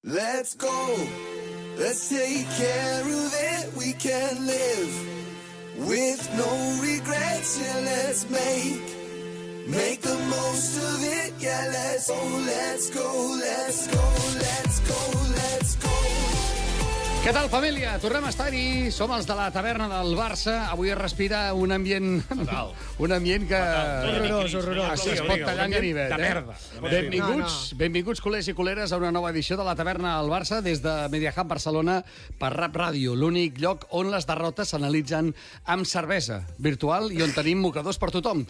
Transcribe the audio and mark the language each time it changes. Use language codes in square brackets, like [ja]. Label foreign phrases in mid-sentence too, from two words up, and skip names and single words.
[en] Let's go. Let's take care of it. We can live with no regrets. Yeah, let's make the most of it. Yeah, let's go. Let's go. Let's go. Let's go. Let's go. [ca] Què tal, família? Tornem a estar-hi. Som els de la taverna del Barça. Avui es respira un ambient... Fatal. Un ambient que... Horrorós, horrorós. Es pot tallar en ganivet, de merda. Benvinguts, culers i culeres, a una nova edició de la taverna del Barça des de Mediahub Barcelona per Rap Ràdio, l'únic lloc on les derrotes s'analitzen amb cervesa virtual i on tenim mocadors per tothom.